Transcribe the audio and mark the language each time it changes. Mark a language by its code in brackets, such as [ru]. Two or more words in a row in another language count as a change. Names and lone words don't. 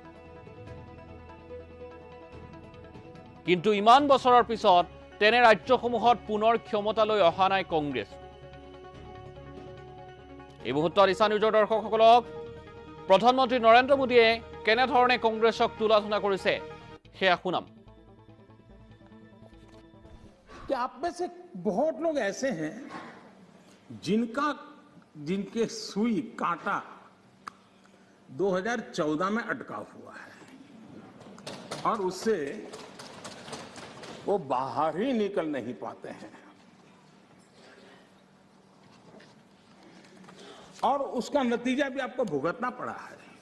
[as] কিন্তু ইমান বছৰৰ পিছত তেনে ৰাজ্যসমূহত পুনৰ ক্ষমতালৈ অহা নাই কংগ্ৰেছ। এই মুহূৰ্তত ঈশান নিউজৰ দৰ্শকসকলক প্ৰধানমন্ত্ৰী নৰেন্দ্ৰ মোদীয়ে কেনেধৰণে কংগ্ৰেছক তুলাধনা কৰিছে সেয়া শুনাম। [hi] कि आप में से बहुत लोग ऐसे हैं जिनके सुई कांटा 2014 में अटका हुआ है और उससे वो बाहर ही निकल नहीं पाते हैं और उसका नतीजा भी आपको भुगतना पड़ा है।